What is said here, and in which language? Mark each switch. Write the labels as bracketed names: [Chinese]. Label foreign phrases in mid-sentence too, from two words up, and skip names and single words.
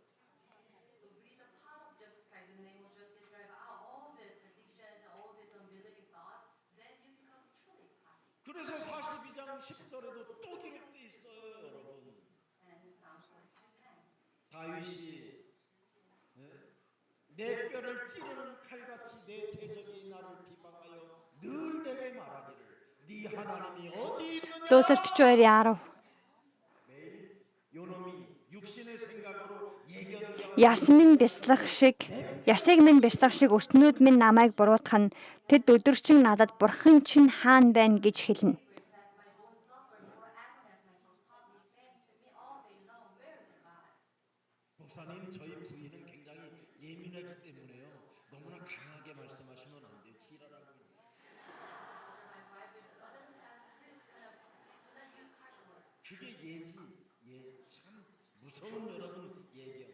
[Korean] 그래서 42장 10절에도 또 기록돼 있어요, 여러분. 다윗이 내 뼈를 찌르는 칼같이 내 대적이 나를 비방하여 늘 내게 말하기를 네 하나님이 어디 있느냐. [Mongolian] Дуулал 42-ийн 10. [Korean] 매일 요놈이 육신의 생각으로 예견하고 [Mongolian] Ясыг минь бяцлах шиг өстнүүд минь намайг буруутгах нь тэд өдөрчин надад бурхан чинь хаана байна гэж хэлнэ. [Korean] 목사님 저희 부인은 굉장히 예민하기 때문에요. 너무나 강하게 말씀하시면 안 돼요. 지랄하고 있는. 그게 참 무서운 여러분 예견.